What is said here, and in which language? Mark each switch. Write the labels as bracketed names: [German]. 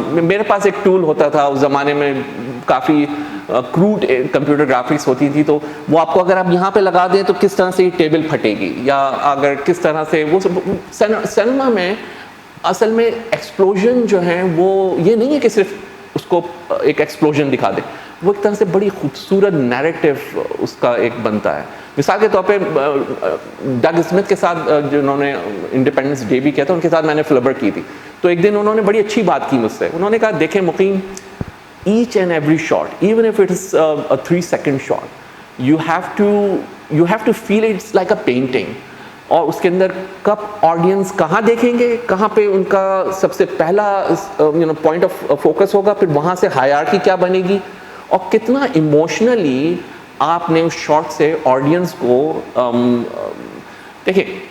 [Urdu] میرے پاس ایک ٹول ہوتا تھا اس زمانے میں, کافی کروڈ کمپیوٹر گرافکس ہوتی تھی, تو وہ آپ کو اگر آپ یہاں پہ لگا دیں تو کس طرح سے یہ ٹیبل پھٹے گی, یا اگر کس طرح سے وہ سینما میں اصل میں ایکسپلوژن جو ہیں وہ یہ نہیں ہے کہ صرف اس کو ایک ایکسپلوژن دکھا دیں, وہ ایک طرح سے بڑی خوبصورت نیریٹو اس کا ایک بنتا ہے. مثال کے طور پہ ڈگ اسمتھ کے ساتھ جنہوں نے انڈیپینڈنس ڈے بھی کیا تھا, ان کے ساتھ میں نے فلبر کی تھی, تو ایک دن انہوں نے بڑی اچھی بات کی مجھ سے. انہوں نے کہا دیکھیں [English] Muqeem, each and every shot, even if it is a 3-second shot, you have to feel it's like a painting. [Urdu] اور اس کے اندر کب آڈینس کہاں دیکھیں گے, کہاں پہ ان کا سب سے پہلا پوائنٹ آف فوکس ہوگا, پھر وہاں سے ہائرارکی کیا بنے گی, اور کتنا ایموشنلی آپ نے اس شارٹ سے آڈینس کو دیکھیں.